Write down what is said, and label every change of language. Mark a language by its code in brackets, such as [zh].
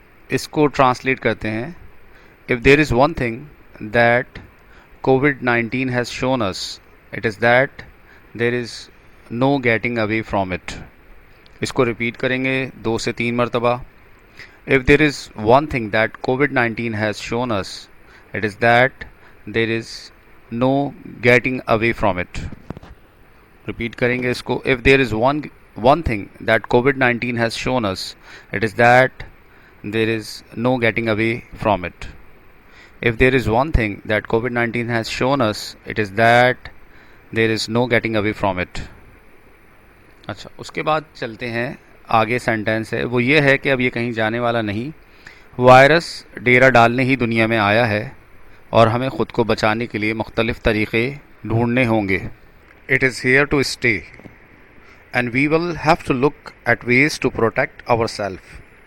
[ur] اس کو ٹرانسلیٹ کرتے ہیں: [en] If there is one thing that COVID-19 has shown us it is that there is know getting away from it. [ur] اس کو repeat کریں گے 2 سے 3 مرتبہ. [en] If there is one thing that COVID-19 has shown us, it is that there is no getting away from it. [ur] Repeat کریں گے اس کو. [en] If there is one thing that COVID-19 has shown us, it is that there is no getting away from it. If there is one thing that COVID-19 has shown us, it is that there is no getting away from it. [ur] اچھا، اس کے بعد چلتے ہیں آگے. Sentence ہے وہ یہ ہے کہ اب یہ کہیں جانے والا نہیں. وائرس ڈیرا ڈالنے ہی دنیا میں آیا ہے اور ہمیں خود کو بچانے کے لیے مختلف طریقے ڈھونڈنے ہوں گے. [en] It is here to stay and we will have to look at ways to protect our self.